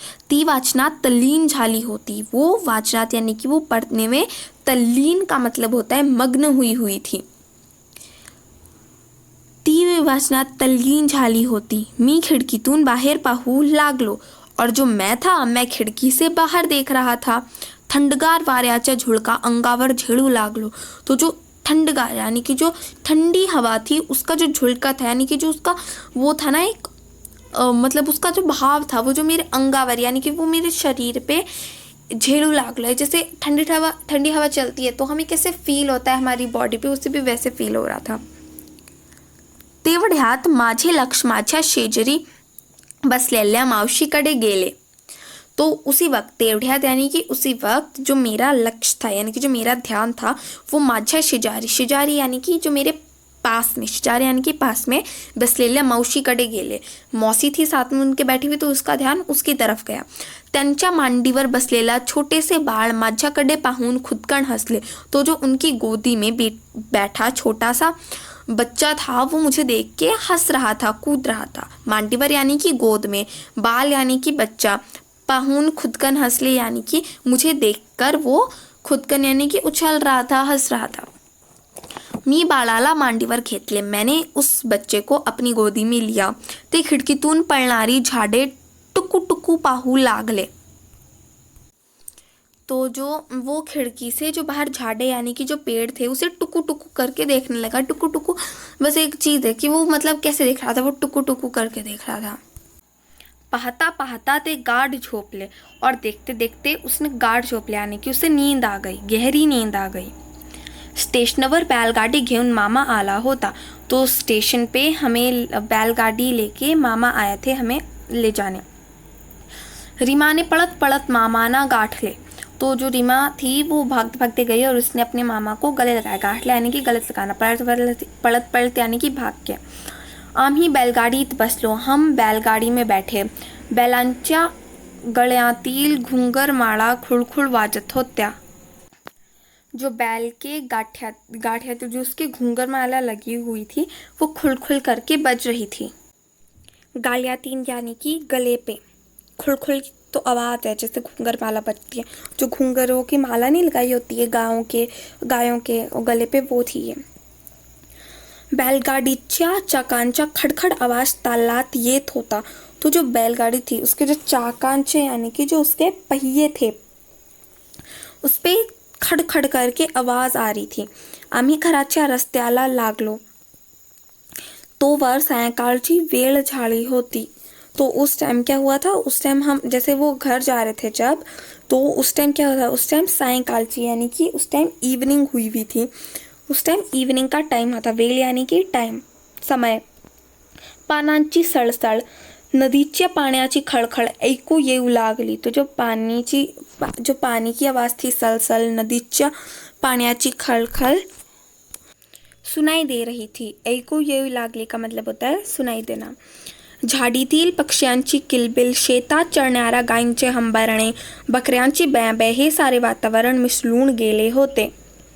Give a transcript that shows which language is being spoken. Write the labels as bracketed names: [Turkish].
[Marathi] ती वाचनात तल्लीन झाली होती। [Hindi] वो वाचनात यानी कि वो पढ़ने में, तल्लीन का मतलब होता है मग्न हुई थी। [Marathi] ती वाचनात तल्लीन झाली होती। मी खिडकीतून बाहेर पाहू लागलो। [Hindi] और जो मैं खिड़की से बाहर देख रहा था। [Marathi] थंडगार वाऱ्याचा झुळका अंगावर झेलू लागलो। [Hindi] तो जो ठंडगार यानी कि जो ठंडी हवा थी उसका जो झुळका था, यानी कि जो उसका वो था ना एक मतलब उसका जो भाव था वो जो मेरे अंगावर यानी कि वो मेरे शरीर पे [Marathi] झेलू लागलो [Hindi] है। जैसे ठंडी हवा चलती है तो हमें कैसे फील होता है हमारी बॉडी पे, उससे भी वैसे फील हो रहा था। [Marathi] तेवढ्यात माझे लक्ष माझ्या शेजारी बसलेल्या मावशीकडे गेले। [Hindi] तो उसी वक्त, तेवढ्यात यानी कि उसी वक्त, जो मेरा लक्ष्य था यानी कि जो मेरा ध्यान था वो [Marathi] माझ्या शेजारी [Hindi] यानी कि जो मेरे पास में, शेजारी यानी कि पास में [Marathi] बसलेल्या मावशीकडे गेले। [Hindi] मौसी थी साथ में उनके बैठी हुई, तो उसका ध्यान उसकी तरफ गया। [Marathi] त्यांच्या मांडीवर बसलेला छोटेसे बाळ माझ्याकडे पाहून खुदकन हंसले। [Hindi] तो जो उनकी गोदी में बैठा छोटा सा बच्चा था वो मुझे देख के हंस रहा था, कूद रहा था। मांडीवर यानी कि गोद में, बाल यानी कि बच्चा, [Marathi] पाहून खुदकन हंसले [Hindi] यानी कि मुझे देखकर वो खुदकन यानी कि उछल रहा था, हंस रहा था। [Marathi] मी बाळाला मांडीवर घेतले। [Hindi] मैंने उस बच्चे को अपनी गोदी में लिया। [Marathi] ते खिडकीतून पळणारी झाडे टुकू पाहू लागले। [Hindi] तो जो वो खिड़की से जो बाहर झाड़े यानी कि जो पेड़ थे उसे टुकू करके देखने लगा। टुकू बस एक चीज़ है कि वो मतलब कैसे देख रहा था, वो टुकू करके देख रहा था। [Marathi] पाहता पाहता ते गाढ झोपले। [Hindi] और देखते देखते उसने [Marathi] गाढ झोपले [Hindi] यानी कि उसे नींद आ गई, गहरी नींद आ गई। [Marathi] स्टेशनवर बैलगाड़ी घेऊन मामा आला होता। [Hindi] तो स्टेशन पे हमें बैलगाड़ी लेके मामा आए थे हमें ले जाने। रीमा ने [Marathi] पड़त मामाना गाठले। [Hindi] तो जो रीमा थी वो भागते भागते गई और उसने अपने मामा को गले लगाया। गाठले यानी कि गलत लगाना, पळत यानी कि भाग के। [Marathi] आम्ही बैलगाडीत बसलो। [Hindi] हम बैलगाडी में बैठे। [Marathi] बैलांच्या गळ्यातील घुंगरमाळा खुळखुळ वाजत होत्या। [Hindi] जो बैल के गाठिया जो उसकी घुंगरमाला लगी हुई थी वो खुलखुल करके बज रही थी। गालियातीन यानी कि गले पे। खुलखुल तो आवाज़ है जैसे घूंगर माला बजती है, जो घूंगरों की माला नहीं लगाई होती है गायों के और गले पे, वो थी ये। [Marathi] बैलगाडीच्या चाकांच्या खडखड आवाज तालात येत होता। [Hindi] तो जो बैलगाड़ी थी उसके जो चाकांचे यानी कि जो उसके पहिए थे उस पे खडखड करके आवाज आ रही थी। [Marathi] आम्ही घराच्या रस्त्याला लागलो। तोवर सायंकाळची वेळ झाली होती। [Hindi] तो उस टाइम क्या हुआ था, उस टाइम हम जैसे वो घर जा रहे थे जब, तो उस टाइम क्या हुआ था, उस टाइम सायंकालची यानी कि उस टाइम इवनिंग हुई थी। उस टाइम इवनिंग का टाइम होता, वेळ यानी कि टाइम, समय। [Marathi] पानांची सळसळ, नदीच्या पाण्याची खळखळ ऐकू येऊ लागली। [Hindi] तो जो पानी की आवाज थी, सलसल, [Marathi] नदीच्या पाण्याची खळखळ [Hindi] सुनाई दे रही थी। ऐकू येऊ लागली का मतलब होता है सुनाई देना। [Marathi] झाडीतील पक्ष्यांची किलबिल, शेतात चरणाऱ्या गायींचे हंबरणे, बकऱ्यांची बॅबॅ, हे सारे वातावरण मिसळून गेले होते।